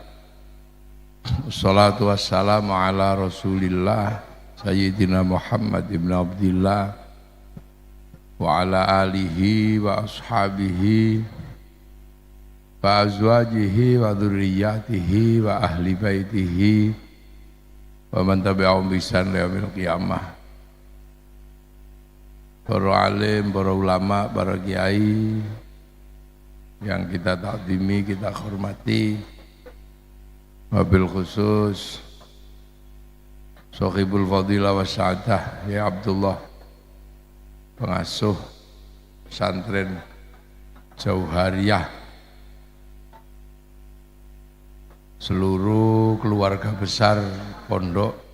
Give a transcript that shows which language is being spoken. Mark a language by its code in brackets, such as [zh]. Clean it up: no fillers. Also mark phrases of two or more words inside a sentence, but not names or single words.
[ar] والصلاة والسلام على رسول الله سيدنا محمد بن عبد الله وعلى آله وأصحابه وأزواجه وذرياته وأهل بيته ومن تبعهم بإحسان إلى يوم القيامة. [id] Para alim, para ulama, para kiai yang kita takdimi, kita hormati, [ar] وبالخصوص صاحب الفضيلة والسعادة [id] ya Abdullah, pengasuh pesantren Jauhariyah, seluruh keluarga besar pondok